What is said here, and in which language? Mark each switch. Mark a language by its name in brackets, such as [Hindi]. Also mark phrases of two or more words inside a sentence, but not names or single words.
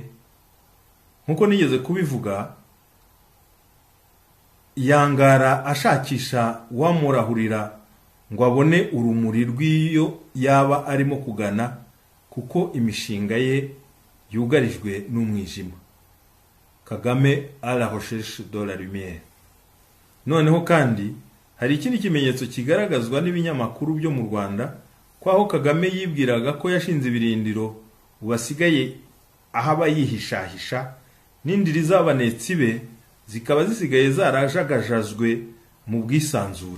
[Kinyarwanda] Nkuko nigeze kubivuga, yangara ashakisha uwamurahurira ngo abone urumuri rw'iyo yaba arimo kugana, kuko imishinga ye yugarijwe n'umwijima. [French] Kagame à la recherche de la lumière. [Kinyarwanda] Noneho kandi hari ikindi kimenyetso kigaragazwa n'ibinyamakuru byo mu Rwanda, ko aho Kagame yibwiraga ko yashinze ibirindiro ubasigaye ahaba yihishahisha, n'indiri z'abanetsi be zikaba zisigaye zarajagajazwe mu bwisanzure.